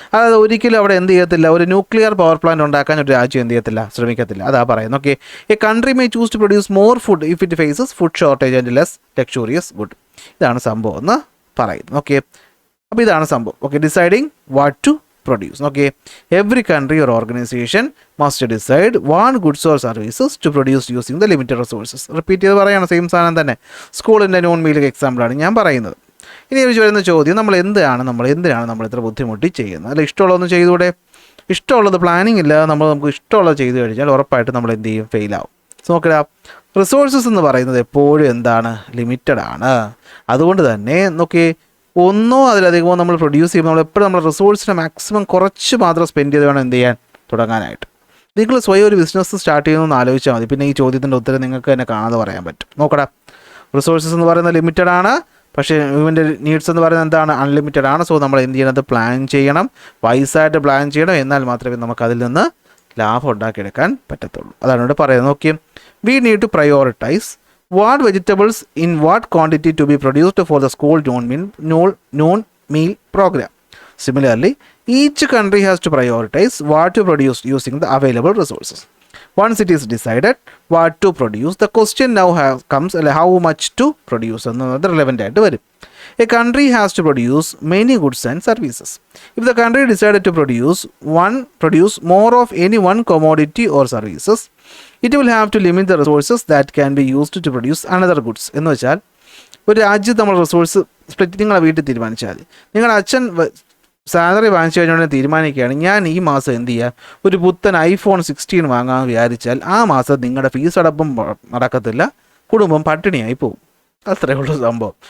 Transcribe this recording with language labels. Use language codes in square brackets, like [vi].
[ml] അതായത് ഒരിക്കലും അവിടെ എന്ത് ചെയ്യത്തില്ല, ഒരു ന്യൂക്ലിയർ പവർ പ്ലാന്റ് ഉണ്ടാക്കാൻ ഒരു രാജ്യം എന്ത് ചെയ്യത്തില്ല, ശ്രമിക്കത്തില്ല. അതാ പറയുന്നത്. [en] Okay, a country may choose to produce more food if it faces food shortage and less luxurious good. [ml] ഇതാണ് സംഭവം എന്ന് പറയുന്നത്. ഓക്കെ, അപ്പോൾ ഇതാണ് സംഭവം. [en] Okay, deciding what to produce. Okay, every country or organization must decide what goods or services to produce using the limited resources. Repeat ചെയ്ത് [ml] പറയണം, same സാധനം തന്നെ. സ്കൂളിൻ്റെ നോൺ മീലിക് എക്സാമ്പിളാണ് ഞാൻ പറയുന്നത്. ഇനി വരുന്ന ചോദ്യം, നമ്മൾ എന്തിനാണ് നമ്മൾ ഇത്ര ബുദ്ധിമുട്ടി ചെയ്യുന്നത്, അല്ല ഇഷ്ടമുള്ളതൊന്നും ചെയ്തുകൂടെ? ഇഷ്ടമുള്ളത് പ്ലാനിങ് ഇല്ല, നമുക്ക് ഇഷ്ടമുള്ളത് ചെയ്തു കഴിഞ്ഞാൽ ഉറപ്പായിട്ട് നമ്മൾ എന്ത് ചെയ്യും, ഫെയിലാവും. നോക്കടാ, റിസോഴ്സസ് എന്ന് പറയുന്നത് എപ്പോഴും എന്താണ്, ലിമിറ്റഡ് ആണ്. അതുകൊണ്ട് തന്നെ നോക്കി, ഒന്നോ അതിലധികമോ നമ്മൾ പ്രൊഡ്യൂസ് ചെയ്യുമ്പോൾ നമ്മൾ എപ്പോഴും നമ്മുടെ റിസോഴ്സിനെ മാക്സിമം കുറച്ച് മാത്രം സ്പെൻഡ് ചെയ്ത് വേണം എന്ത് ചെയ്യാൻ, തുടങ്ങാനായിട്ട്. നിങ്ങൾ സ്വയം ഒരു ബിസിനസ് സ്റ്റാർട്ട് ചെയ്യുന്നതെന്ന് ആലോചിച്ചാൽ മതി. പിന്നെ ഈ ചോദ്യത്തിൻ്റെ ഉത്തരം നിങ്ങൾക്ക് തന്നെ കാണാതെ പറയാൻ പറ്റും. നോക്കടാ, റിസോഴ്സസ് എന്ന് പറയുന്നത് ലിമിറ്റഡ് ആണ്, പക്ഷേ ഇവൻ്റെ നീഡ്സ് എന്ന് പറയുന്നത് എന്താണ്? അൺലിമിറ്റഡ് ആണ്. സോ നമ്മൾ എന്ത് ചെയ്യണം? അത് പ്ലാൻ ചെയ്യണം, വൈസായിട്ട് പ്ലാൻ ചെയ്യണം. എന്നാൽ മാത്രമേ നമുക്ക് അതിൽ നിന്ന് ലാഭം ഉണ്ടാക്കിയെടുക്കാൻ പറ്റത്തുള്ളൂ. അതാണ് ഇവിടെ പറയുന്നത്. [en] നോക്കിയേ, we need to prioritize what vegetables in what quantity to be produced for the school noon meal program. Similarly, each country has to prioritize what to produce using the available resources. Once it is decided what to produce, the question now comes how much to produce എന്നത് relevant ആയിട്ട് വരും. A country has to produce many goods and services. If the country decided to produce more of any one commodity or services, it will have to limit the resources that can be used to produce another goods. [ml] എന്ന് വെച്ചാൽ ഒരു രാജ്യത്ത് നമ്മൾ resource split നിങ്ങളെ വീട്ടിൽ തീരുമാനിച്ചാൽ മതി. നിങ്ങളുടെ അച്ഛൻ സാലറി വാങ്ങിച്ചു കഴിഞ്ഞുകൊണ്ട് തീരുമാനിക്കുകയാണ് ഞാൻ ഈ മാസം എന്ത് ചെയ്യുക, ഒരു പുത്തൻ iPhone 16 വാങ്ങാമെന്ന് വിചാരിച്ചാൽ ആ മാസം നിങ്ങളുടെ ഫീസ് അടപ്പം നടക്കത്തില്ല, കുടുംബം പട്ടിണിയായി പോകും. അത്രയേ ഉള്ളൂ സംഭവം.